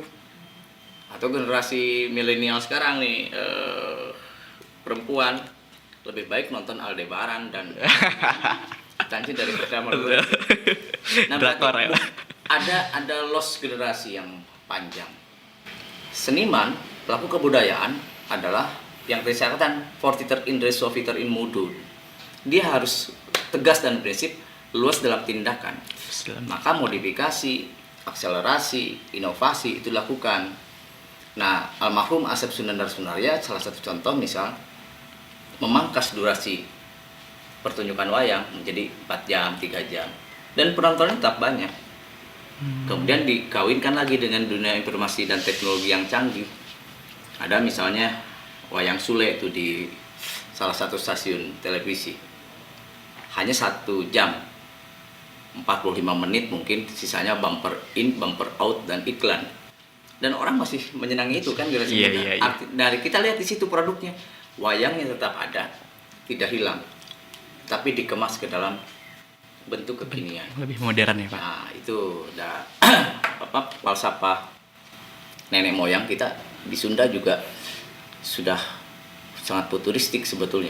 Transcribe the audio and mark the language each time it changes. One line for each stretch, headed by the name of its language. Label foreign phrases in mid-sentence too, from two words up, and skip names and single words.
Indonesian: Atau generasi milenial sekarang nih, perempuan lebih baik nonton Aldebaran dan Canci dari pertama dulu. Nah, Drakor ya. ada loss generasi yang panjang. Seniman, pelaku kebudayaan adalah yang tadi saya katakan
Latin: fortiter in re suaviter in modo.
Indonesian: Dia harus tegas dan prinsip, luas dalam tindakan. Maka modifikasi, akselerasi, inovasi itu dilakukan. Nah, almarhum Asep Sunandar Sunaria salah satu contoh misal memangkas durasi pertunjukan wayang menjadi 4 jam, 3 jam. Dan penontonnya tetap banyak. Kemudian dikawinkan lagi dengan dunia informasi dan teknologi yang canggih. Ada misalnya wayang Sule itu di salah satu stasiun televisi. Hanya 1 jam 45 menit mungkin, sisanya
English: bumper in, bumper out
Indonesian: dan iklan. Dan orang masih menyenangi itu kan generasi muda. Iya. Dari kita lihat di situ produknya, wayangnya tetap ada, tidak hilang, tapi dikemas ke dalam bentuk kekinian. Lebih modern ya, Pak. Nah, itu udah falsafah nenek moyang kita di Sunda juga sudah sangat futuristik sebetulnya.